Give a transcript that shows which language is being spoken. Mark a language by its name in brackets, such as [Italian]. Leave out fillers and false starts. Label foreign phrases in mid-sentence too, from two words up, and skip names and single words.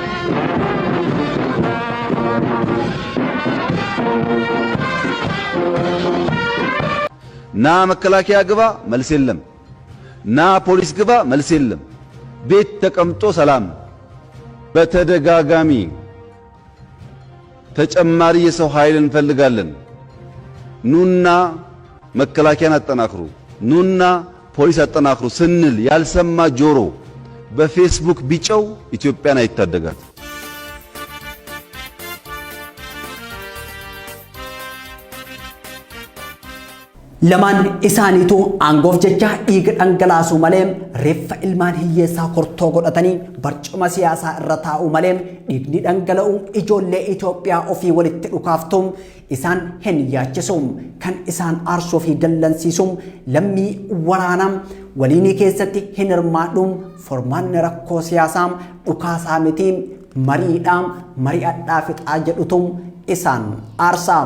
[Amharic] ና መከላከያ ግባ መልስ የለም፣ ና ፖሊስ ግባ መልስ የለም። ቤት ተቀምጦ ሰላም። በተደጋጋሚ ተጨማሪ የሰው ኃይል እንፈልጋለን፣ ኑና መከላከያን አጠናክሩ፣ ኑና ፖሊስ አጠናክሩ ስንል ያልሰማ ጆሮ በፌስቡክ ቢጨው ኢትዮጵያን አይታደጋት። [Oromo] lamaan isaaniitu aangoof jecha dhiiga dhangalaasu malee reeffa ilmaan hiyyeessaa kortoo godhatanii barcuma siyaasaa irra taa'u malee dhiigni dhangala'u ijoollee Itoophiyaa ofii walitti dhukaaftuun isaan hin yaachisuun kan isaan aarsuu fi dallansiisuun lammii waraanaa waliinii keessatti hin hirmaadhuun formaanni rakkoo siyaasaa dhukaasaa miti mariidhaan mari'adhaa fixaa jedhutuun isaan aarsaa.